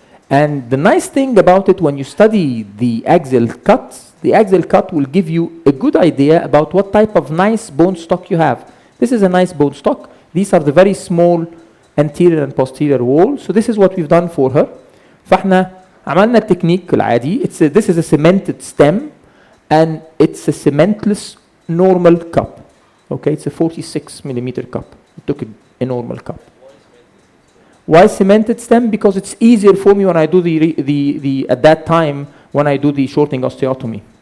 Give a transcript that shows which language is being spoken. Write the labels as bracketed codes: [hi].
[en] And the nice thing about it, when you study the axial cut will give you a good idea about what type of nice bone stock you have. This is a nice bone stock. These are the very small anterior and posterior walls. So this is what we've done for her. [ar] فاحنا عملنا التكنيك العادي. [en] This is a cemented stem and it's a cementless normal cup. Okay, it's a 46 millimeter cup. We took a normal cup. Why cemented stem? Because it's easier for me when I do the at that time when I do the shortening osteotomy.